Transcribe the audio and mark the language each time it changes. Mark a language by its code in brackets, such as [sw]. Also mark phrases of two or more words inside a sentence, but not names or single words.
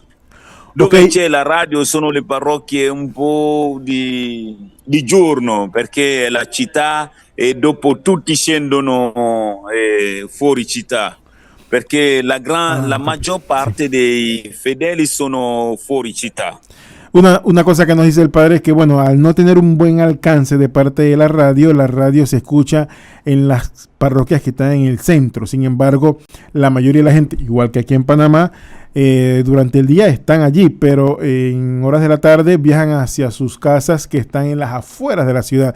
[it] Dove c'è la radio sono le parrocchie un po' di giorno perché la città e dopo tutti scendono fuori città perché la maggior parte dei fedeli sono fuori città. [es] Una cosa que nos dice el padre es que, bueno, al no tener un buen alcance de parte de la radio se escucha en las parroquias que están en el centro. Sin embargo, la mayoría de la gente, igual que aquí en Panamá, durante el día están allí, pero en horas de la tarde viajan hacia sus casas que están en las afueras de la ciudad.